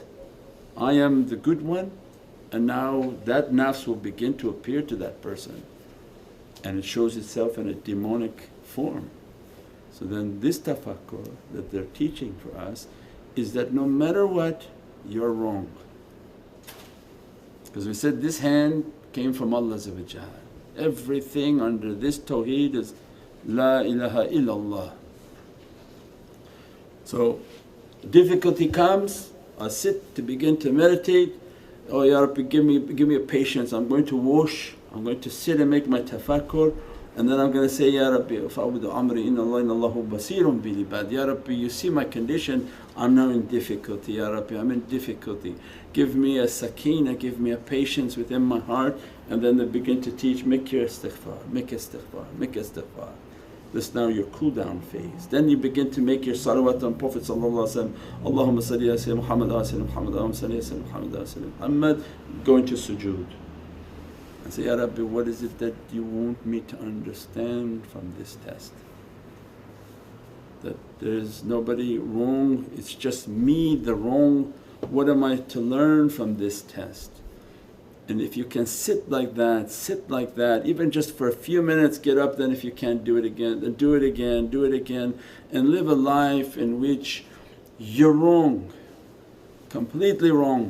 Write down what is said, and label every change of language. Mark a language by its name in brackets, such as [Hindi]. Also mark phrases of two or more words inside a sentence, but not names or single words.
[English] I am the good one, and now that nafs will begin to appear to that person and it shows itself in a demonic form. So then this tafakkur that they're teaching for us is that no matter what you're wrong. Because we said this hand came from Allah, everything under this tawheed is [Arabic] لا إله إلا الله. [English] So difficulty comes, I sit to begin to meditate, oh [Arabic] يا ربي [English] give me a patience, I'm going to wash, I'm going to sit and make my tafakkur, and then I'm going to say, [Arabic] يا ربي فأفوض أمري إن الله بصير بالعباد. يا ربي [English] you see my condition, I'm now in difficulty, [Arabic] يا ربي [English] I'm in difficulty. Give me a sakina, give me a patience within my heart, and then they begin to teach, make your istighfar, make istighfar, make istighfar. This now your cool down phase. Then you begin to make your salawat on Prophet [Arabic] اللهم صل على سيدنا محمد على سيدنا محمد اللهم صل على سيدنا محمد على سيدنا محمد, [English] go into sujood and say, Ya Rabbi what is it that you want me to understand from this test? That there's nobody wrong, it's just me the wrong. What am I to learn from this test? And if you can sit like that, even just for a few minutes, get up, then if you can't do it again, then do it again, do it again, and live a life in which you're wrong, completely wrong.